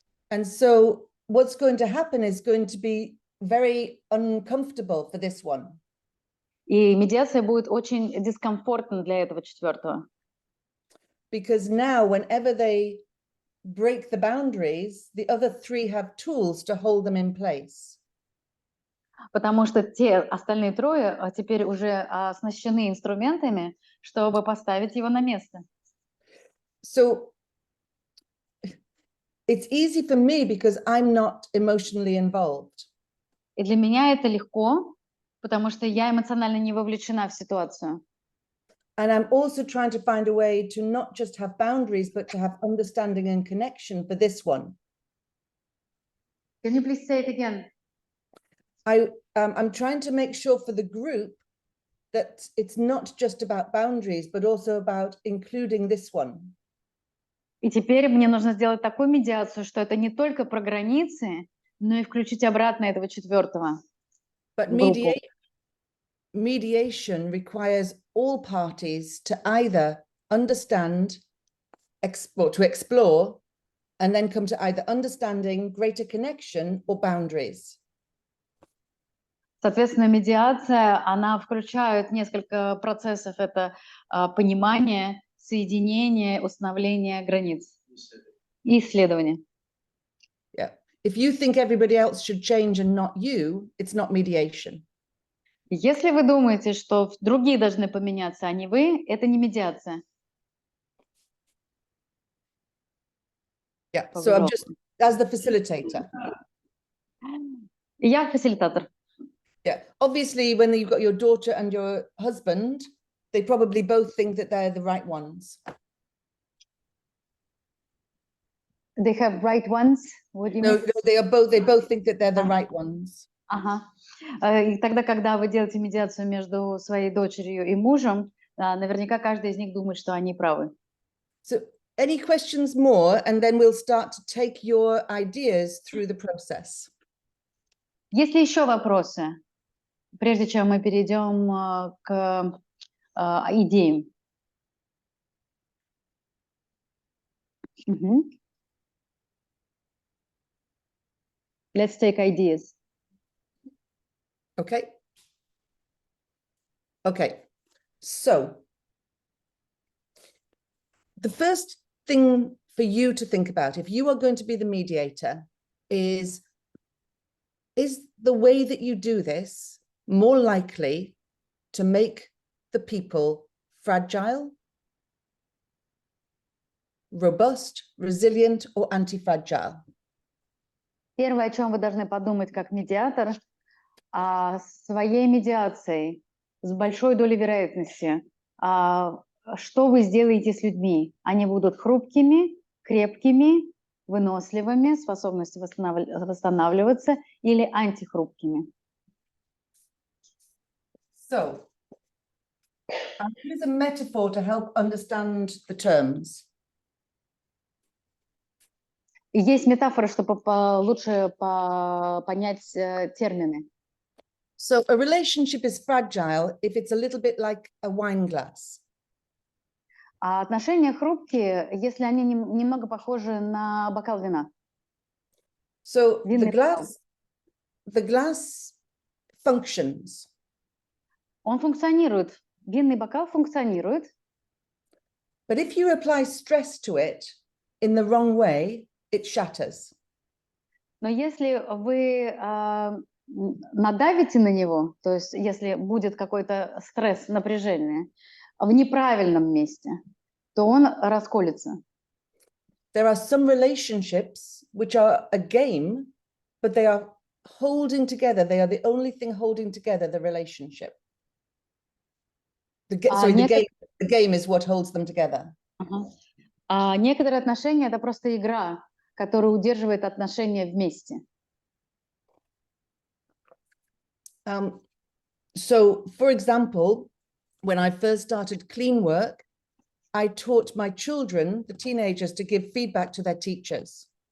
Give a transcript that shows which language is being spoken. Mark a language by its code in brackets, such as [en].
[en] And so what's going to happen is going to be very uncomfortable for this one. [ru] И медиация будет очень дискомфортна для этого четвертого. [en] Because now, whenever they break the boundaries, the other three have tools to hold them in place. [ru] Потому что те остальные трое теперь уже оснащены инструментами, чтобы поставить его на место. [en] So it's easy for me because I'm not emotionally involved. [ru] И для меня это легко, потому что я эмоционально не вовлечена в ситуацию. [en] And I'm also trying to find a way to not just have boundaries, but to have understanding and connection for this one. Can you please say it again? I'm trying to make sure for the group that it's not just about boundaries, but also about including this one. [ru] И теперь мне нужно сделать такую медиацию, что это не только про границы, но и включить обратно этого четвертого. [en] But mediation requires all parties to either understand, to explore, and then come to either understanding, greater connection, or boundaries. [ru] Соответственно, медиация, она включает несколько процессов. Это понимание, соединение, установление границ и исследование. [en] Yeah. If you think everybody else should change and not you, it's not mediation. [ru] Если вы думаете, что другие должны поменяться, а не вы, это не медиация. [en] Yeah. So I'm just, as the facilitator. [ru] Я фасилитатор. [en] Yeah. Obviously, when you've got your daughter and your husband, they probably both think that they're the right ones. They have right ones? What do you No, mean? they both think that they're the right ones. [ru] Ага. И тогда, когда вы делаете медиацию между своей дочерью и мужем, наверняка каждый из них думает, что они правы. [en] So any questions more, and then we'll start to take your ideas through the process. [ru] Есть ли еще вопросы, прежде чем мы перейдем к идеям? [en] Let's take ideas. Okay. Okay. So the first thing for you to think about, if you are going to be the mediator, is the way that you do this more likely to make the people fragile, robust, resilient, or anti-fragile? [ru] Первое, о чем вы должны подумать как медиатор, о своей медиацией с большой долей вероятности, что вы сделаете с людьми. Они будут хрупкими, крепкими, выносливыми, способностью восстанавливаться или антихрупкими. [en] So, I'll use a metaphor to help understand the terms. [ru] И есть метафора, чтобы лучше понять термины. [en] So a relationship is fragile if it's a little bit like a wine glass. [ru] А отношения хрупкие, если они немного похожи на бокал вина. [en] So the glass functions. [ru] Он функционирует. Винный бокал функционирует. [en] But if you apply stress to it in the wrong way, it shatters. [ru] Но если вы надавите на него, то есть если будет какой-то стресс, напряжение в неправильном месте, то он расколется. [en] there are some relationships which are a game, but they are holding together. They are the only thing holding together the relationship. The game is what holds them together. [ru] Ага. А некоторые отношения — это просто игра, которая удерживает отношения вместе. [en] So, for example, when I first started clean work, I taught my children, the teenagers, to give feedback to their teachers.